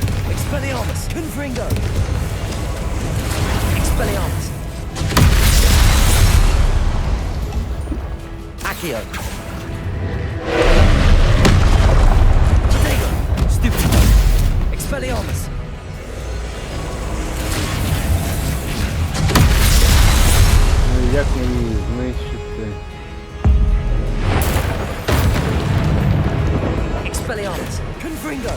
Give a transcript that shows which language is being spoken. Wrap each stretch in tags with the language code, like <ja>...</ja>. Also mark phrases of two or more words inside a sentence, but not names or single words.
<la>Expelliarmus! Confringo! Expelliarmus! Accio! Protego! Stupido! Expelliarmus!</la> <uk>Ну як мені знищити?</uk> <la>Expelliarmus! Confringo!</la>